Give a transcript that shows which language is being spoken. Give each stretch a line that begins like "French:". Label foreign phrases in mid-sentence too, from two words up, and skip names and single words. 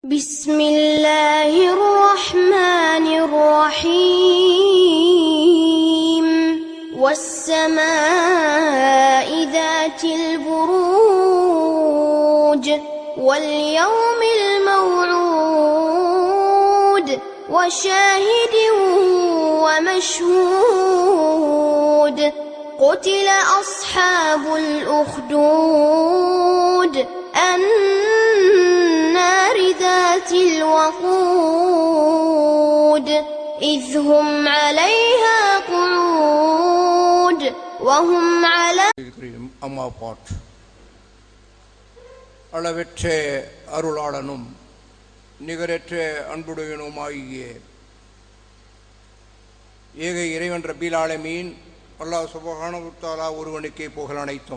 Arabic: بسم الله الرحمن الرحيم والسماء ذات البروج واليوم الموعود وشاهد ومشهود قتل أصحاب الأخدود النار ذات الوقود إذ هم عليها قعود وهم على أما بعد
Tamil: அளவற்ற அருளாளனும் நிகரற்ற அன்புடையனுமாகிய ஏக இறைவன்
Arabic: رب العالمين الله سبحانه وتعالى
Tamil: ஒருவனுக்கே புகழ் அனைத்தும்.